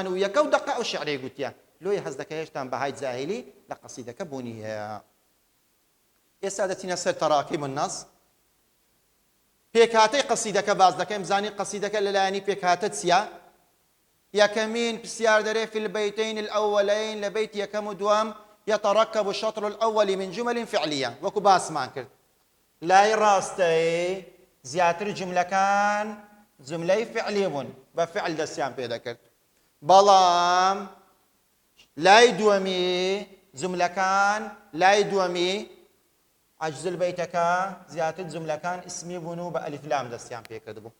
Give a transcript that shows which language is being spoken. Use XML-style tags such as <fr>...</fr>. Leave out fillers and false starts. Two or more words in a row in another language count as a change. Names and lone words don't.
<ckb>و یەکە و دەقە ئەو شعرەی گوتیە لۆیە هەز دەکە هێشتان بەهای جاهیلی لە قەسیدەکە بوونی هەیە ئێستا دەچینە سەر</ckb> <ar>تەراکیب النەص</ar> <ckb>پێکهاتەی قەسیدەکە باز دەکەین بزانین قەسیدەکە لەلایەنی پێکهاتە چییە یەکەمین پرسیار دەرێ في</ckb> <ar>البيتين الأولين لبيت</ar> <ckb>یەکەم و دووەم</ckb> <ar>يتركب الشطر الأول من جمل فعلية</ar> <ckb>وەکو باسمان کرد لای ڕاستەی زیاتر جملەکان جملەی فعلی بوون بە فعل دەستیان پێ دەکرد بەڵام لای دووەمی جملەکان لای دووەمی عجز البەیتەکە زیاتر جملەکان اسمی بوون و بە ئەلیف لام دەستیان پێکرد بوو.</ckb>